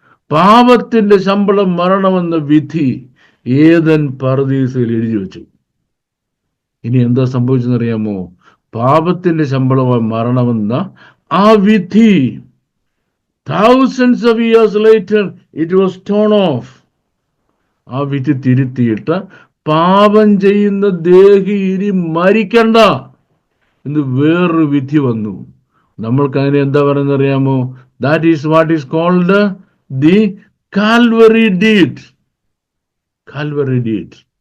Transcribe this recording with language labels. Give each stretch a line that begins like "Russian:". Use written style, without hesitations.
Malayalam: പാപത്തിന്റെ ശമ്പളം മരണമെന്ന വിധി ഏദൻ പർദീസയിൽ എഴുതി വെച്ചു. ഇനി എന്താ സംഭവിച്ചെന്നറിയാമോ? പാപത്തിന്റെ ശമ്പളമായി മരണമെന്ന ആ വിധി
English: Thousands of years later, it was torn off.
Malayalam: ആ വിധി തിരുത്തിയിട്ട് പാപം ചെയ്യുന്ന ദേഹി ഇനി മരിക്കണ്ട എന്ന് വേറൊരു വിധി വന്നു. നമ്മൾക്ക് അതിനെ എന്താ പറയുന്നത് അറിയാമോ?
English: That is what is called the Calvary deed. Calvary deed.